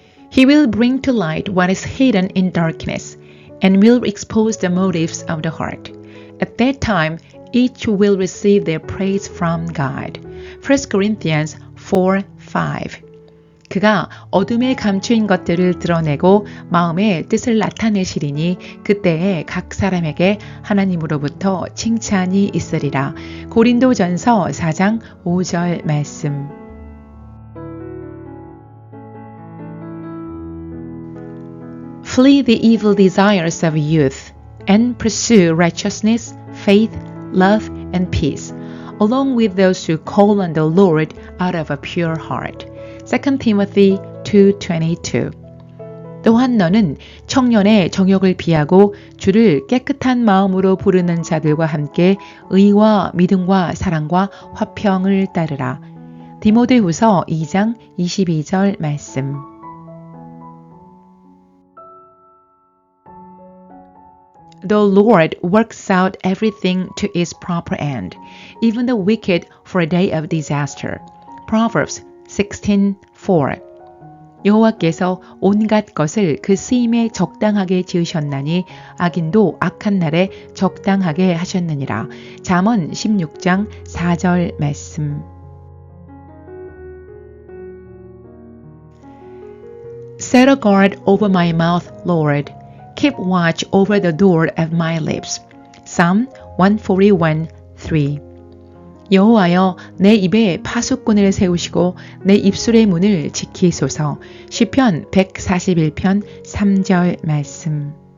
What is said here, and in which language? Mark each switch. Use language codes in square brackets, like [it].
[en] He will bring to light what is hidden in darkness and will expose the motives of the heart. At that time, each will receive their praise from God. 1 Corinthians 4:5. [ko] 그가 어둠에 감추인 것들을 드러내고 마음의 뜻을 나타내시리니 그때에 각 사람에게 하나님으로부터 칭찬이 있으리라. 고린도전서 4장 5절 말씀. [en] Flee the evil desires of youth and pursue righteousness, faith, love, and peace, along with those who call on the Lord out of a pure heart. 2 Timothy 2:22. [ko] 또한 너는 청년의 정욕을 비하고 주를 깨끗한 마음으로 부르는 자들과 함께 의와 믿음과 사랑과 화평을 따르라. 디모데후서 2장 22절 말씀. [en] The Lord works out everything to its proper end, even the wicked for a day of disaster. Proverbs 16:4. [ko] 여호와께서 온갖 것을 그 쓰임에 적당하게 지으셨나니 악인도 악한 날에 적당하게 하셨느니라. 잠언 16장 4절 말씀. [en] Set a guard over my mouth, Lord. Keep watch over the door of my lips. Psalm 141:3. [ko] 여호와여 내 입에 파수꾼을 세우시고 내 입술의 문을 지키소서. 시편 141편 3절 말씀.